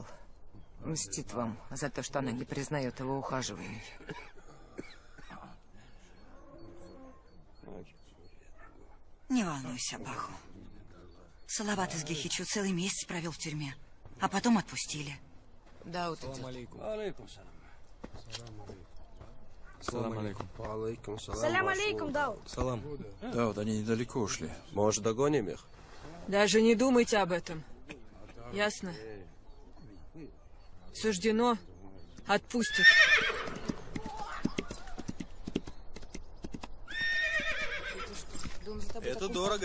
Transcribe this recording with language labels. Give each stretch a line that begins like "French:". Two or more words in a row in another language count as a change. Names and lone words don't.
Russian: Мстит вам за то, что она не признает его ухаживаний. Не волнуйся, Баху. Салават из Гехичу целый месяц провел в тюрьме, а потом отпустили. Да, вот идет.
Arabic: سلام عليكم. سلام عليكم, Дауд.
Russian: Салам. Да, вот они недалеко ушли. Может, догоним их? Даже не думайте об этом. Ясно? Суждено, отпустят. Это дорого.